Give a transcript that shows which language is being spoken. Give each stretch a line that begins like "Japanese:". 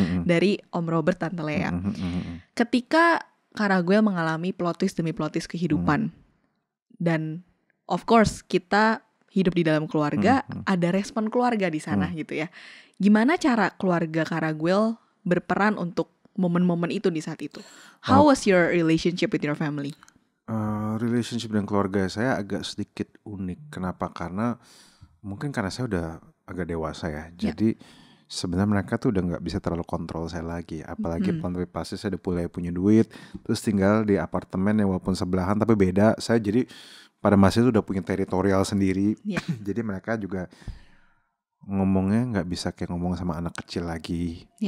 Indonesian: Dari Om Robert, Tante Lea. Ketika Kak Raguel mengalami plot twist demi plot twist kehidupan, dan
English: of course
Indonesian: kita hidup di dalam keluarga, ada respon keluarga di sana gitu ya. Gimana cara keluarga Kak Raguel berperan untuk momen-momen itu di saat itu?
English: How was your relationship with your family?
Indonesian: Relationship dengan keluarga saya agak sedikit unik. Kenapa? Karena mungkin karena saya udah agak dewasa ya. Jadi sebenarnya mereka tuh udah nggak bisa terlalu kontrol saya lagi. Apalagi pasti saya udah mulai punya duit, terus tinggal di apartemen yang walaupun sebelahan tapi beda. Saya jadi pada masa itu udah punya teritorial sendiri. Jadi mereka juga ngomongnya nggak bisa kayak ngomong sama anak kecil lagi.